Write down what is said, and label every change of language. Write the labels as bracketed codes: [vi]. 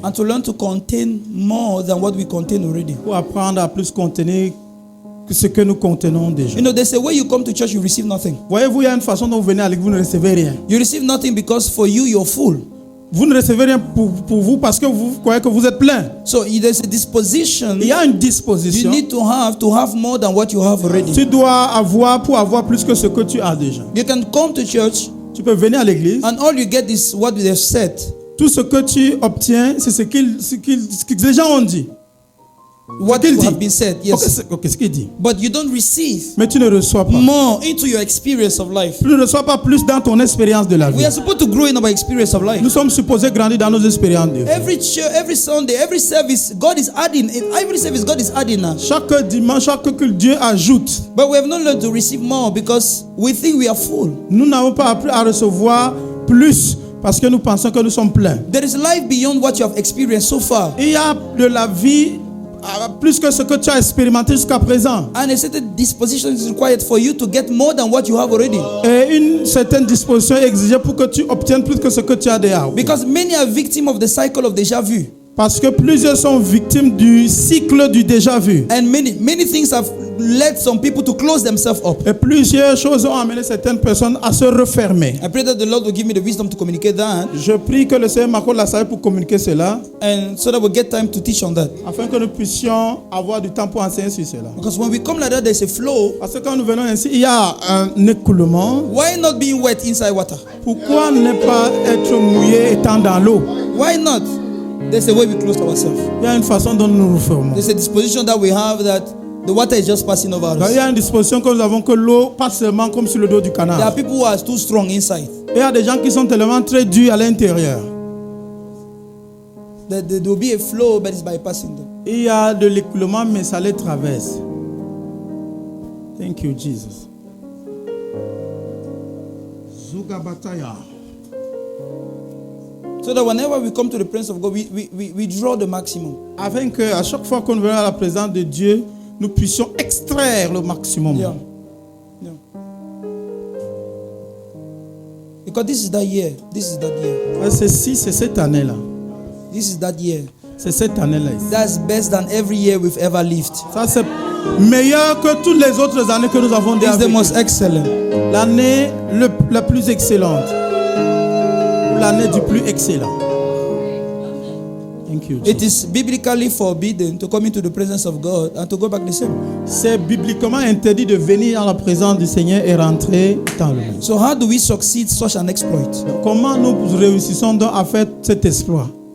[en] and to learn to contain more than what we contain already. [fr] pour apprendre à plus contenir que ce que nous contenons déjà. [en] You know, there's a way you come to church, you receive nothing. [fr] Voyez-vous, il y a une façon dont vous venez à l'église, vous ne recevez rien. [en] You receive nothing because for you, you're full. [fr] Vous ne recevez rien pour vous parce que vous croyez que vous êtes plein. [en] So there's a disposition [fr] Il y a une [en] you [fr] disposition. [en] need to have more than what you have already. [fr] Tu dois avoir pour avoir plus que ce que tu as déjà. [en] You can come to church [fr] Tu peux venir à l'église. [en] and all you get is what they've said. [fr] Tout ce que tu obtiens, c'est ce que les gens ont dit. [en] What [fr] qu'il dit. [en] have been said, yes. [fr] Ok, ce qu'il dit. [en] But you don't receive [fr] Mais tu ne reçois pas. [en] more into your experience of life. [fr] Tu ne reçois pas plus dans ton expérience de la vie. [en] We are supposed to grow in our experience of life. [fr] Nous sommes supposés grandir dans nos expériences de vie. [en] Every church, every Sunday, every service, God is adding. In every service, God is adding now. [fr] Chaque dimanche, chaque que Dieu ajoute. [en] But we have not learned to receive more because we think we are full. [fr] Nous n'avons pas appris à recevoir plus parce que nous pensons que nous sommes pleins. [en] There is life beyond what you have experienced so far. [fr] Il y a de la vie plus que ce que tu as expérimenté jusqu'à présent. [en] And a certain disposition is required for you to get more than what you have already. [fr] Et une certaine disposition est exigée pour que tu obtiennes plus que ce que tu as déjà. [en] Because many are victims of the cycle of déjà vu. [fr] Parce que plusieurs sont victimes du cycle du déjà vu. [en] And many things have led some people to close themselves up. [fr] Et plusieurs choses ont amené certaines personnes à se refermer. [en] I pray that the Lord will give me the wisdom to communicate that, [fr] Je prie que le Seigneur m'accorde la sagesse pour communiquer cela, [en] and so that we'll get time to teach on that. [fr] afin que nous puissions avoir du temps pour enseigner sur cela. [en] Because when we come like that, there's a flow. [fr] Parce que quand nous venons ainsi, il y a un écoulement. [en] Why not being wet inside water? [fr] Pourquoi ne pas être mouillé étant dans l'eau? [en] Why not? There's a way we close ourselves. [fr] Il y a une façon dont nous nous refermons. [en] There's a disposition that we have that the water is just passing over [fr] Donc, il y [en] us. [fr] a une disposition que nous avon que l'eau passe seulement comme sur le dos du [en] There are [fr] canard. [en] people who are too strong inside. [fr] Et il y a des gens qui sont tellement très durs à l'intérieur. [en] There will be a flow, but it's bypassing them. [fr] Il y a de l'écoulement, mais ça les traverse. [en] Thank you, Jesus. Zuga Bataya. So that whenever we come to the presence of God, we draw the maximum. [fr] Afin que à chaque fois qu'on vient à la présence de Dieu, nous puissions extraire le maximum. Yeah. Yeah. [en] Because this is that year. This is that year. [fr] C'est cette année-là. [en] This is that year. [fr] C'est cette année-là. [en] That's best than every year we've ever lived. [fr] Ça, c'est meilleur que toutes les autres années que nous avons déjà [en] It's the [fr] vécues. [en] most excellent. [fr] L'année la plus excellente. L'année du plus excellent. [en] Thank you, It Jesus. is biblically forbidden to come into the presence of God and to go back the same. [fr] C'est bibliquement interdit de venir à la présence du Seigneur et rentrer dans le monde. [en] So how do we succeed such an exploit? [fr] Comment nous réussissons donc à faire cet exploit?